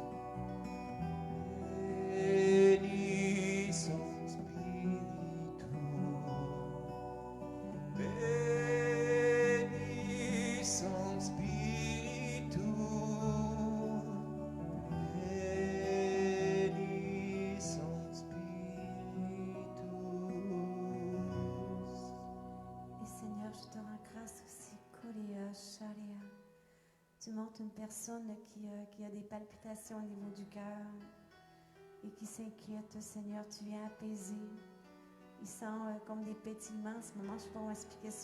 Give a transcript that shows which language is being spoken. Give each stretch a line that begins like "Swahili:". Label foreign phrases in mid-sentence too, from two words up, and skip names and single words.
Latin: Veni Sanctus Spiritus. Veni Sanctus Spiritus. Veni Sanctus Spiritus.
French: Et Seigneur, je te rends grâce aussi. Koria Sharia. Tu montres une personne qui a des palpitations au niveau du cœur et qui s'inquiète, Seigneur, tu viens apaiser. Il sent comme des pétillements. En ce moment, je ne sais pas comment expliquer ça.